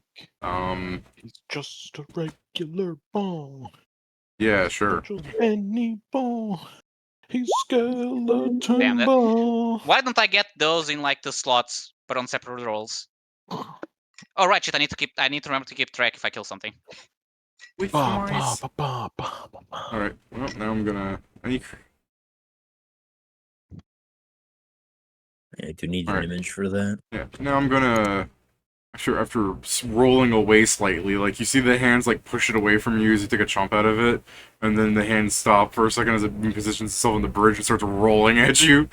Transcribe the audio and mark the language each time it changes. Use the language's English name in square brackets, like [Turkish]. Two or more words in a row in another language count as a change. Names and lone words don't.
[English] He's just a regular ball. Yeah, sure. Just any ball. He's skeleton Damn that. ball. Why don't I get those in like the slots, but on separate rolls? Oh right, shit! I need to remember to keep track if I kill something. With Ba, mice. ba, ba, ba, ba, ba. Alright, well, now I'm gonna... I do need an Alright. image for that. Yeah, now I'm gonna... After rolling away slightly, like, you see the hands, like, push it away from you as you take a chomp out of it, and then the hands stop for a second as it positions itself on the bridge and starts rolling at you.